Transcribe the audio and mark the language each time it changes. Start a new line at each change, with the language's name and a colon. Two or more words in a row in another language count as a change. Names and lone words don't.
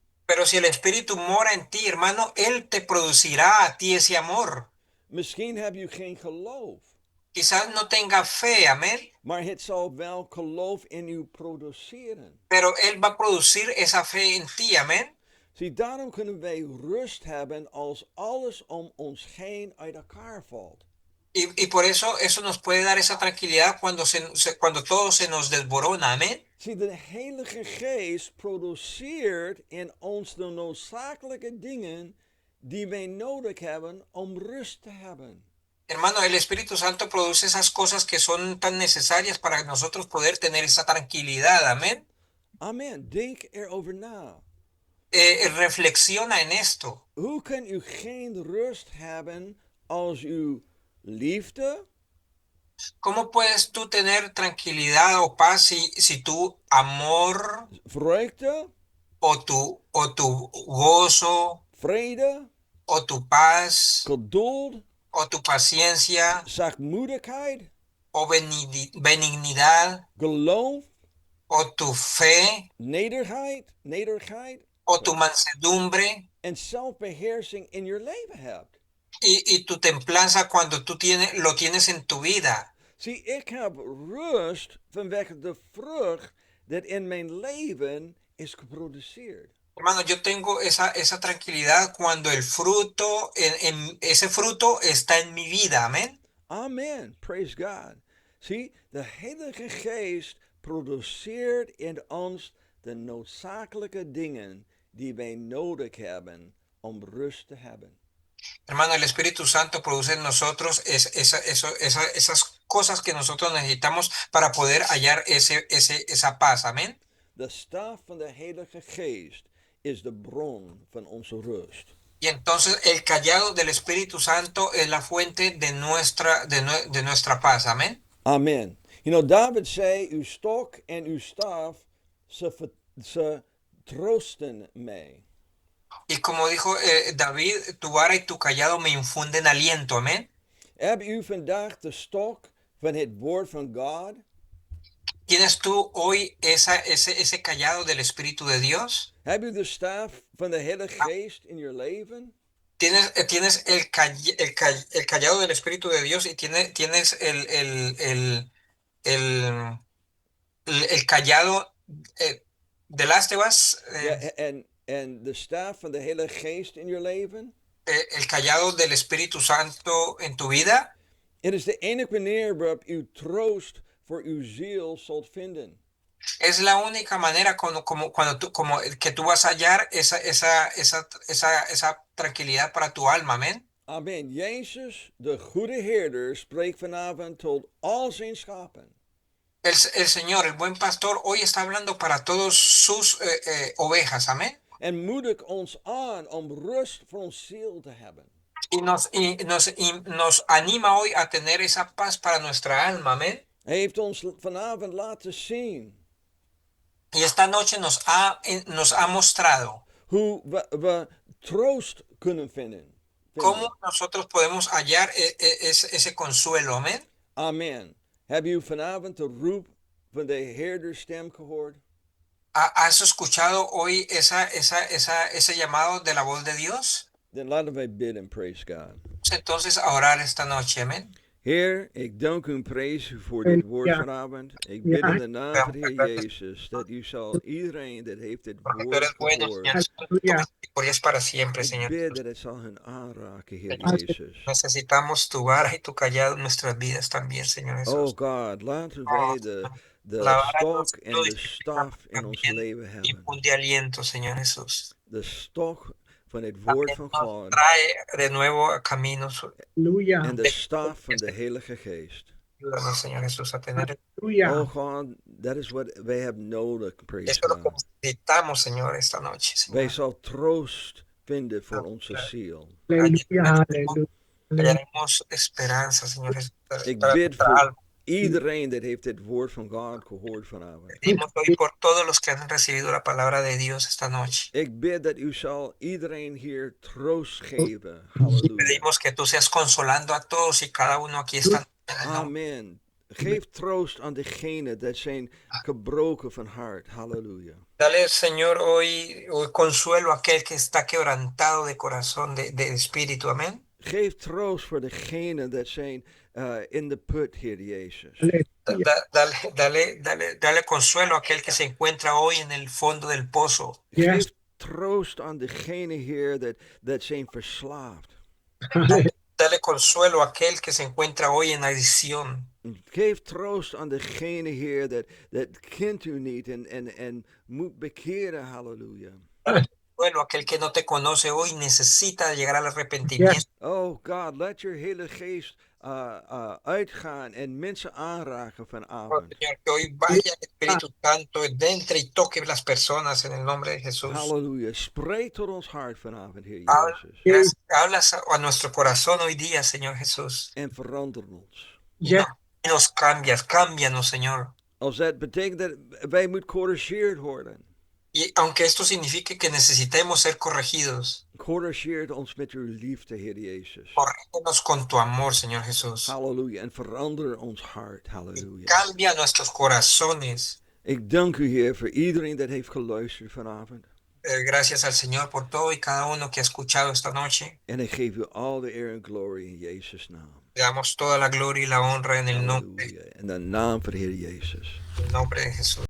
Spanish: pero si el Espíritu mora en ti, hermano, Él te producirá a ti ese amor.
Dutch: Misschien heb u geen geloof,
Spanish: Quizás no tenga fe, amén,
Dutch: maar het zal wel geloof in u produceren.
Spanish: pero Él va a producir esa fe en ti, amén.
Dutch: Zie, daarom kunnen wij rust hebben als alles om ons heen uit elkaar valt.
Spanish: Y por eso nos puede dar esa tranquilidad cuando todo se nos desborona, amén.
Dutch: Zie, de Heilige Geest produceert in ons de noodzakelijke dingen die wij nodig hebben om rust te hebben.
Spanish: Hermano, el Espíritu Santo produce esas cosas que son tan necesarias para nosotros poder tener esa tranquilidad, amén.
Dutch: Amen. Denk erover na.
Spanish: Reflexiona en esto.
Dutch: Hoe kan u geen rust hebben als u liefde,
Spanish: ¿Cómo puedes tú tener tranquilidad o paz si tu amor
Dutch: vreugde,
Spanish: o tu gozo
Dutch: vrede,
Spanish: o tu paz
Dutch: geduld,
Spanish: o tu paciencia
Dutch: zachtmoedigheid,
Spanish: o benignidad
Dutch: geloof,
Spanish: o tu fe
Dutch: nederigheid
Spanish: o tu mansedumbre
Dutch: en zelfbeheersing in je leven hebt?
Spanish: y tu templanza cuando lo tienes en tu vida?
Dutch: Zie, ik heb rust vanwege de vrucht dat in mijn leven is geproduceerd.
Spanish: Hermano, yo tengo esa tranquilidad cuando el fruto, ese fruto está en mi vida, amén.
English: Amen. Praise God.
Dutch: Zie, de Heilige Geest produceert in ons de noodzakelijke dingen die wij nodig hebben om rust te hebben.
Spanish: Hermano, el Espíritu Santo produce en nosotros esas cosas que nosotros necesitamos para poder hallar esa paz, amén.
Dutch: De staf van de Heilige Geest is de bron van onze rust.
Spanish: Y entonces el callado del Espíritu Santo es la fuente de nuestra paz, amén.
Dutch: Amen.
English: You know,
Dutch: David zei, uw stok en uw staf, ze troosten mij.
Spanish: Y como dijo David, tu vara y tu callado me infunden aliento, amén.
Dutch: Heb u vandaag de stok van het woord van God?
Spanish: ¿Tienes tú hoy ese callado del Espíritu de Dios?
Dutch: Heb u de staf van de Heilige Geest in je leven?
Spanish: Tienes el callado del Espíritu de Dios y tienes el callado de las tebas,
Dutch: Ja, en de staf van de Heilige Geest in je leven?
Spanish: el callado del Espíritu Santo en tu vida.
Dutch: Het is de enige manier waarop u troost voor uw ziel zult vinden.
Spanish: Es la única manera como que tú vas a hallar esa tranquilidad para tu alma, amén.
Dutch: Amen. Jezus, de goede herder, spreekt vanavond tot al zijn schapen.
Spanish: El Señor, el buen pastor, hoy está hablando para todos sus ovejas, amén.
Dutch: En moedig ons aan om rust voor ons ziel te hebben.
Spanish: Nos anima hoy a tener esa paz para nuestra alma, amén.
Dutch: Hij heeft ons vanavond laten zien
Spanish: Y esta noche nos ha mostrado
Dutch: hoe we troost kunnen vinden.
Spanish: cómo nosotros podemos hallar ese consuelo, amén.
Dutch: Amen. Heb je vanavond de roep van de herderstem gehoord?
Spanish: ¿Has escuchado hoy ese llamado de la voz de Dios?
Dutch: Dan laten wij bidden,
English: praise God.
Spanish: Entonces a orar esta noche, amén.
Dutch: Heer, ik dank u en prijs u voor dit woord Halleluja. vanavond. Ik Ja. bid in de naam van de Heer
Spanish: Gracias.
Dutch: Jezus dat u zal iedereen dat heeft dit
Spanish: Porque tú
Dutch: woord
Spanish: eres bueno,
Dutch: gehoord.
Spanish: Señor Santo, tu Halleluja. misericordia es para siempre,
Dutch: Ik
Spanish: Señor
Dutch: bid
Spanish: Jesús.
Dutch: dat het zal hun aanraken, Heer
Spanish: Señor,
Dutch: Jezus.
Spanish: necesitamos tu vara y tu callado en nuestras vidas también, Señor Oh Jesús.
Dutch: God, laten
Spanish: Oh,
Dutch: wij de
Spanish: la vara nos
Dutch: stok en
Spanish: ayuda
Dutch: de
Spanish: y
Dutch: staf in ons
Spanish: también
Dutch: leven hebben.
Spanish: infunde aliento, Señor Jesús.
Dutch: De stok van het woord
Spanish: También
Dutch: van
Spanish: nos
Dutch: God
Spanish: trae de nuevo a caminos.
Dutch: Halleluja. en de staf van de Heilige Geest.
Spanish: Ayúdanos, Señor Jesús, a tener Halleluja.
Dutch: Oh God, dat is wat wij hebben nodig,
English: praise
Spanish: eso es lo que
English: God.
Spanish: necesitamos, Señor, esta noche,
Dutch: Wij
Spanish: Señor.
Dutch: zal troost vinden voor onze ziel. Halleluja. Halleluja.
Spanish: Hallaremos esperanza, Señor Jesús,
Dutch: Ik
Spanish: para
Dutch: bid
Spanish: nuestra
Dutch: voor
Spanish: alma.
Dutch: iedereen dat heeft het woord van God gehoord vanavond.
Spanish: Pedimos hoy por todos los que han recibido la palabra de Dios esta noche.
Dutch: Ik bid dat u zal iedereen hier troost geven. Halleluja.
Spanish: Pedimos que tú seas consolando a todos y cada uno aquí esta noche. en el nombre Amen.
Dutch: Geef troost aan degenen dat zijn gebroken van hart. Halleluja.
Spanish: Dale, Señor, hoy consuelo a aquel que está quebrantado de corazón, de espíritu. Amén.
Dutch: Geef troost voor degenen dat zijn in de put, Heer Jezus.
Spanish: Dale consuelo a aquel que se encuentra hoy en el fondo del pozo.
Dutch: Geef troost aan degenen, Heer, dat zijn verslaafd.
Spanish: Dale consuelo a aquel que se encuentra hoy en adicción.
Dutch: Geef troost aan degene, Heer, dat kent u niet en moet bekeren. Halleluja.
Spanish: Consuelo a aquel que no te conoce hoy necesita llegar al arrepentimiento.
Dutch: Oh God,
English: let your
Dutch: hele geest uitgaan en mensen aanraken
Spanish: Oh,
Dutch: vanavond.
Spanish: Señor, que hoy vaya el Espíritu Santo, entre y toque las personas en el nombre de Jesús. Halleluja.
Dutch: Spreek tot ons hart vanavond, Heer Jezus.
Spanish: Hablas a nuestro corazón hoy día, Señor Jesús.
Dutch: En verander ons.
Spanish: Y nos cambias, cámbianos, Señor.
Dutch: Als dat betekent dat wij moeten corrigeerd worden.
Spanish: Y aunque esto signifique que necesitemos ser corregidos,
Dutch: Corrigeer ons met uw liefde, Heer Jezus.
Spanish: corrígenos con tu amor, Señor Jesús.
Dutch: Halleluja. En verander ons hart.
Spanish: Y Halleluja. cambia nuestros corazones.
Dutch: Ik dank u, Heer, voor iedereen dat heeft geluisterd vanavond.
Spanish: Gracias al Señor por todo y cada uno que ha escuchado esta noche.
Dutch: En ik geef u al de eer en glorie in Jezus' naam.
Spanish: Le damos toda la gloria y la honra en el nombre, Halleluja.
Dutch: In de naam van de Heer Jezus.
Spanish: en el nombre de Jesús.